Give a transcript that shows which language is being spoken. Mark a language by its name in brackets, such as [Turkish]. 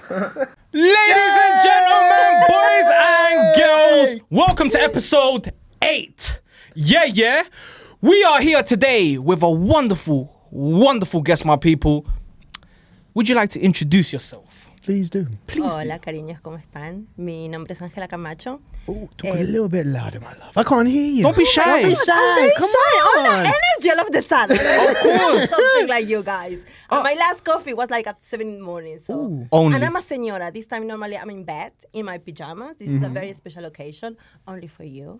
[English] Ladies and gentlemen, boys and girls, welcome to episode 8. Yeah. We are here today with a wonderful guest, my people. Would you like to introduce yourself? Please do. [Spanish] Hola, cariños, ¿cómo están? Mi nombre es Ángela Camacho. [English] Oh, talk a little bit louder, my love. I can't hear you. Don't be shy. I'm very Come shy. on. All the energy all of the sun. Of course. Something like you guys. My last coffee was like at 7 in the morning. So. Only. And I'm a señora. This time normally I'm in bed in my pajamas. This is a very special occasion only for you.